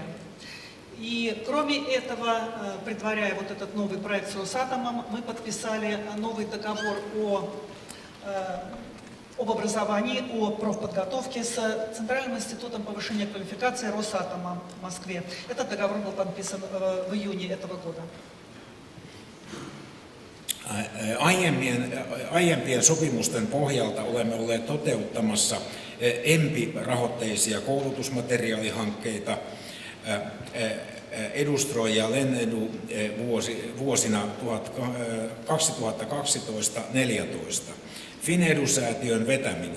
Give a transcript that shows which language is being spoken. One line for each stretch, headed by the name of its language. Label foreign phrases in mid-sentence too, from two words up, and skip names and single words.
Russian: И кроме этого, предваряя вот этот новый проект с Росатомом, мы подписали новый договор об образовании, о профподготовке с Центральным институтом повышения квалификации Росатома в Москве. Этот договор был подписан в июне этого года.
Finnish: Aiempien sopimusten pohjalta olemme olleet toteuttamassa EMPI-rahoitteisia koulutusmateriaalihankkeita Edustroy ja Lennedu vuosina 2012-2014 Finedu-säätiön vetäminä.